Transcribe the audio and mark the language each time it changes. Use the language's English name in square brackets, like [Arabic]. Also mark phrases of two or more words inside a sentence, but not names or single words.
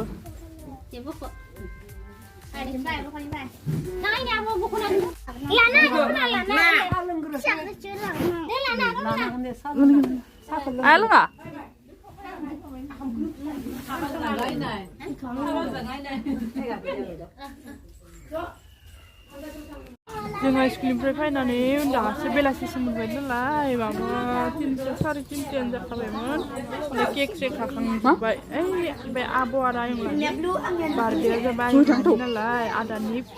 [Indonesian] Ya buku. Ada di mana buku ni? Nah ini apa buku nanti? Lana, Lana. Siapa cerita? Lana, Lana. Ayo nggak? [Bodo] जोंहा स्कुलनिफ्राय फैनानै दासो बेलासिसिम मोनबाय नालाय माबा 3:30 3:30 जाखाबायमोन केक सेक खाखांजोब्बाय ओइ बे आब' आरो आयंलानि बार्थडेआ जाबाय आयंनि नालाय आदानि